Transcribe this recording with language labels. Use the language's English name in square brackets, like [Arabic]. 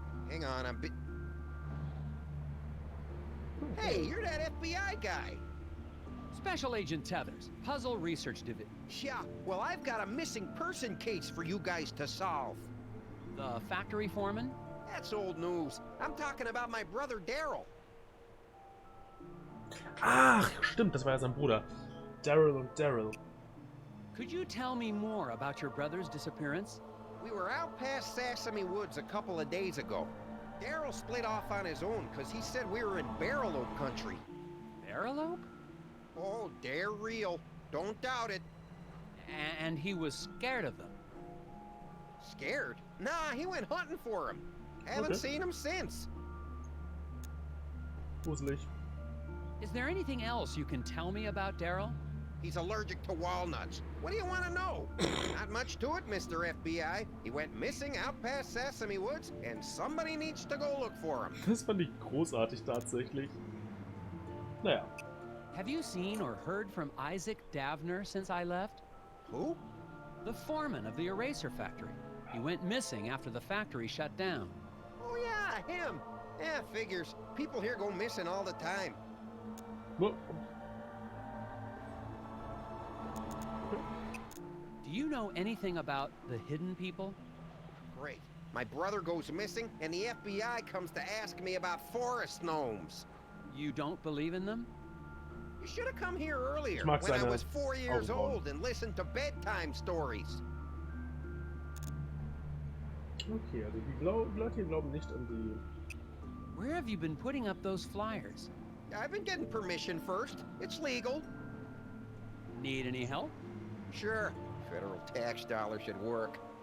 [English] Hang on, I'm Hey, you're that FBI guy. Special Agent Tethers, Puzzle Research Division. Yeah, well, I've got a missing person case for you guys to solve. The factory foreman? That's old news. I'm talking about my brother Daryl. [German] Ach, stimmt, das war ja sein Bruder. Daryl und Daryl. [English] Could you tell me more about your brother's disappearance? We were out past Sesame Woods a couple of days ago. Daryl split off on his own because he said we were in Barrel Oak country. Barrel Oak? Oh, they're real. Don't doubt it. And he was scared of them. Scared? Nah, he went hunting for him. Haven't seen him since. [German] Gruselig. [English] Is there anything else you can tell me about Daryl? He's allergic to walnuts. What do you want to know? Not much to it, Mr. FBI. He went missing out past Sesame Woods, and somebody needs to go look for him. [German] Das fand ich großartig tatsächlich. Naja. [English] Have you seen or heard from Isaac Davner since I left? Who? The foreman of the eraser factory. He went missing after the factory shut down. Oh yeah, him. Yeah, figures. People here go missing all the time. Well, Do you know anything about the hidden people? Great. My brother goes missing, and the FBI comes to ask me about forest gnomes. You don't believe in them? You should have come here earlier, [German] Ich mag [English] when I [German] seine [English] was 4 years [German] Augenbrauen. [English] old and listened to bedtime stories. [German] Okay, also die Leute hier glauben nicht an die... [English] Where have you been putting up those flyers? I've been getting permission first. It's legal. Need any help? Sure. Federal tax dollars should work.